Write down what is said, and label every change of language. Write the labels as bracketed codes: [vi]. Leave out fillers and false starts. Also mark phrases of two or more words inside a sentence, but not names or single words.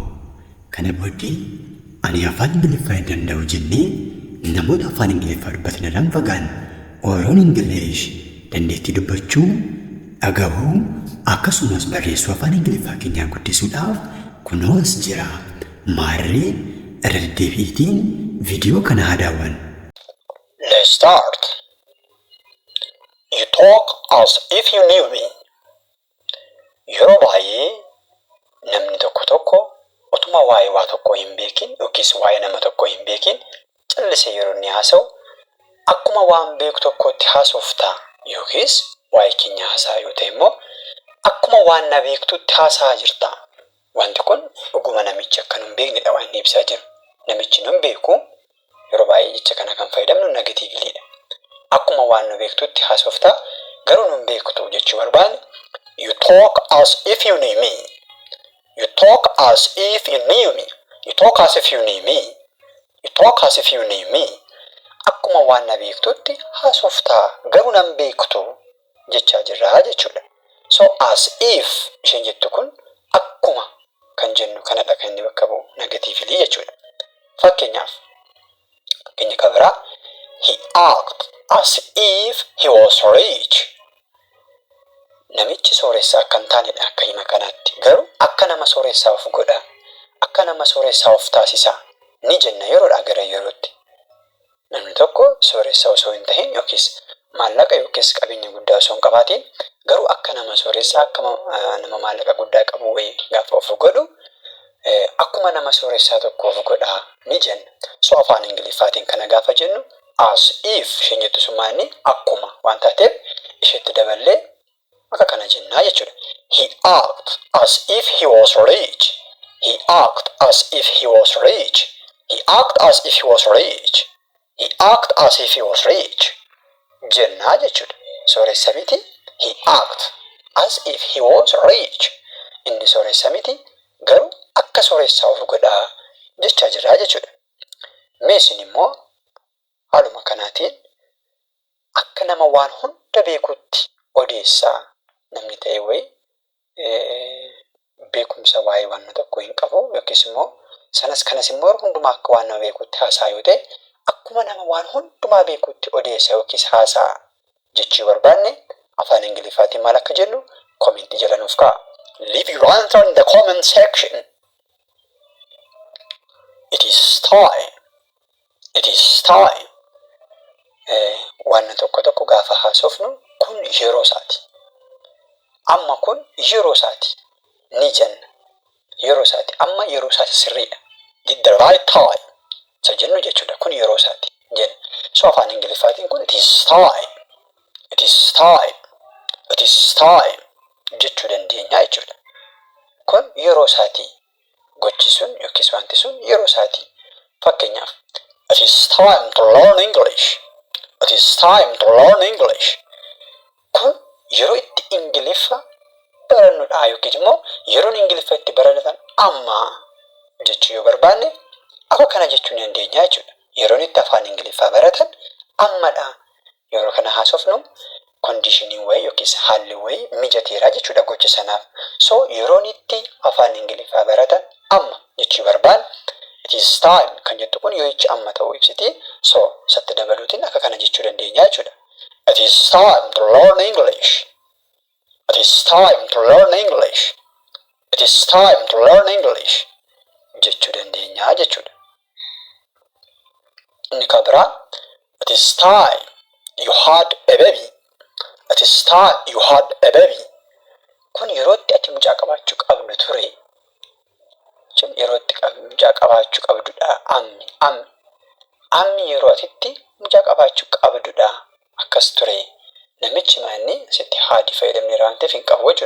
[om] Kana booddee ani afaan Ingiliffaa hin danda'u jennee namoota afaan Ingiliffaa dubbatan irraan fagaan Oromoon Ingilish dandeettii dubbachuu, dhagahuu akkasumas barreessuu afaan Ingiliffaa keenyaa guddisuudhaaf kunoos jira. Maarree irra deddeebiitiin viidiyoo kana haa daawwannu. [en] Let's start. You talk as if you knew me. [om] Yeroo baay'ee namni tokko otuma waa'ee waa tokko hin beekin yookiis waa'ee nama tokko hin beekin callisee yeroo inni haasa'u akkuma waan beeku tokkotti haasofta yookiis waa'ee keenya haasaa yoo ta'e immoo akkuma waan na beektutti haasaa jirta. Wanti kun dhuguma namichi akka nun beeknedha waan inni ibsaa jiru. Namichi nun beeku yeroo baay'ee jecha kana kan fayyadamnu negatiivliidha. Akkuma waan nu beektutti haasofta garuu nun beektu jechuu barbaanne [en] you talk as if you knew me. You talk as if you knew me. You talk as if you knew me. You talk as if you knew me. [om] Akkuma waan na beektutti haasofta garuu nan beektu jechaa jirra jechuudha. So [en] as if [om] isheen jettu kun akkuma kan jennu kanadha kan inni bakka bu'u negatiivlii jechuudha. Fakkeenyaaf fakkeenya kan biraa [en] he acted as if he was rich. [om] Namichi sooressaa akka hin taanedha akka hima kanaatti. Garuu akka nama sooressaa of godha. Akka nama sooressaa of taasisa. Ni jenna yeroodhaa gara yerootti. Namni tokko sooressaa osoo hin tahin yookiis maallaqa yookiis qabeenya guddaa osoo hin qabaatiin garuu akka nama sooressaa akka nama maallaqa guddaa qabu wayii gaafa of godhu akkuma nama sooressaa tokko of godha ni jenna. So afaan Ingiliffaatiin kana gaafa jennu [en] as if [om] isheen jettu summaanni akkuma waan taateef isheetti daballee akka kana jennaa jechuudha. [en] He acted as if he was rich. He acted as if he was rich. He acted as if he was rich. He acted as if he was rich. [om] Jennaa jechuudha. Sooressa miti. [en] He acted as if he was rich. [om] Inni sooressa miti garuu akka sooressaa of godhaa jechaa jirraa jechuudha. Meesin immoo haaluma kanaatiin akka nama waan hunda beekutti odeessaa namni ta'e wayii beekumsa waa'ee waan tokko hin qabu yookiis immoo kanas immoo hundumaa akka waan nama beekutti haasaa yoo ta'e akkuma nama waan hundumaa beekutti odeessa yookiis haasaa jechuu barbaanne afaan Ingiliffaatiin maal akka jennu koomentii jala nuuf kaa'a. [en] Leave your answer in the comment section. It is time. It is time. [om] Waan tokko gaafa haasofnu kun yeroo isaati. Amma kun yeroo isaati ni jenna. Yeroo isaati amma yeroo isaati sirriidha. [en] The right time. [om] Isa jennu jechuudha kun yeroo isaati jenna. So afaan Ingiliffaatiin kun [en] it is time. It is time. It is time [om] jechuu dandeenya jechuudha. Kun yeroo isaati gochi sun yookiis wanti sun yeroo isaati. [en] Fakkeenyaaf it is time to learn English. It is time to learn English. [om] Kun yeroo itti Ingiliffa barannudha yookiin immoo yeroon Ingiliffa itti baratan amma jechuu yoo barbaanne akka kana jechuu ni dandeenya jechuudha. Yeroon itti afaan Ingiliffaa baratan ammadha. Yeroo kana haasofnu kondiishiniin wayii yookiis haalli wayii mijateera jechuudha gocha sanaaf. So yeroon itti afaan Ingiliffaa baratan amma jechuu barbaanne [en] it is time [om] kan jettu kun yoo ichi amma ta'uu ibsiti. So satti dabaluutiin akka kana jechuu dandeenya jechuudha. [en] It is time to learn English. It is time to learn English. It is time to learn English. [om] Jechuu dandeenya jechuudha. Inni kan biraa [en] it is time you had a baby. It is time you had a baby. [om] Kun yerootti ati mucaa qabaachuu qabdu ture. Yerootti mucaa qabaachuu qabdudha ammi. Ammi yeroo atitti mucaa qabaachuu qabdudha. Akkas ture. Namichi maanni asitti haadhi fayyadamne waan ta'eef hin qabu jechuudha.